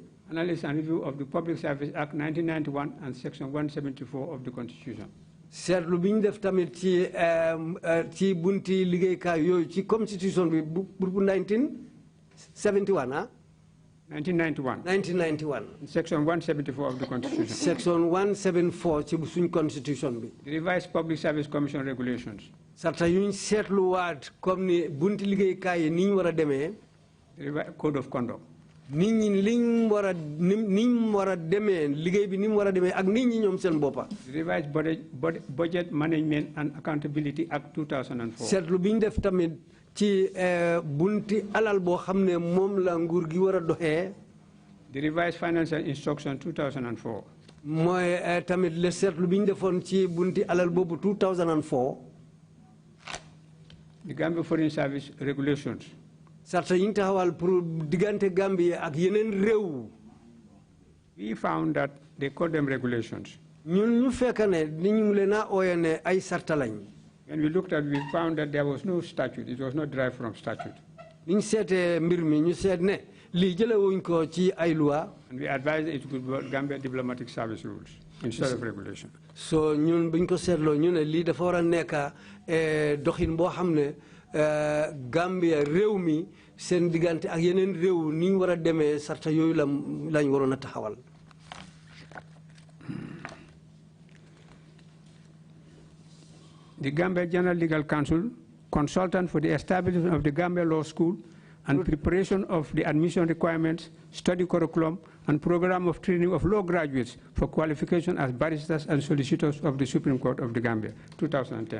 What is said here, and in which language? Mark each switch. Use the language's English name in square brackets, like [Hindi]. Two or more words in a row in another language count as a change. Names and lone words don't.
[English] Analysis and review of the Public Service Act 1991 and Section 174 of the Constitution. [Wolof] seetlu bi ñu def tamit ci bunti liggéeykaay yooyu ci constitution bi bu 1971 ah. [English] 1991. 1991. Section 174 of the Constitution. [Wolof] Section 174 ci suñ constitution bi. [English] The revised Public Service Commission regulations. [Wolof] sarta yuñ seetluwaat comme ni bunti liggéeykaay yi ni ñu war a demee. [English] The revised Code of Conduct. [Wolof] nit ñi liñ war a niñ war a demee liggéey bi ni mu war a demee ak nit ñi ñoom seen boppa. [English] The revised Budget Management and Accountability Act 2004. [Wolof] seetlu bi ñu def tamit ci bunti alal boo xam ne moom la nguur gi war a doxee. [English] The revised Financial Instruction 2004. [Wolof] mooy tamit le seetlu bi ñu defoon ci bunti alal boobu 2004. [English] The Gambia Foreign Service regulations. [Wolof] sarta yi ñu taxawal pour diggante Gambie ak yeneen réew. [English] We found that they call them regulations. [Wolof] ñun ñu fekk ne ni ñu leen a ooyee ne ay sarta lañ. [English] When we looked at it, we found that there was no statute. It was not derived from statute. [Wolof] ni ñu seetee mbir mi ñu seet ne lii jëlewuñ ko ci ay loi. [English] And we advised it could be Gambia Diplomatic Service rules instead of regulation. [Wolof] so ñun buñ ko seetloo ñu ne lii dafa war a nekk doxin boo xam ne Gambia réew mi seen diggante ak yeneen réew ni ñu war a demee sarta yooyu lañ waroon a taxawal. [English] The Gambia General Legal Council, consultant for the establishment of the Gambia Law School and preparation of the admission requirements, study curriculum, and program of training of law graduates for qualification as barristers and solicitors of the Supreme Court of the Gambia, 2010.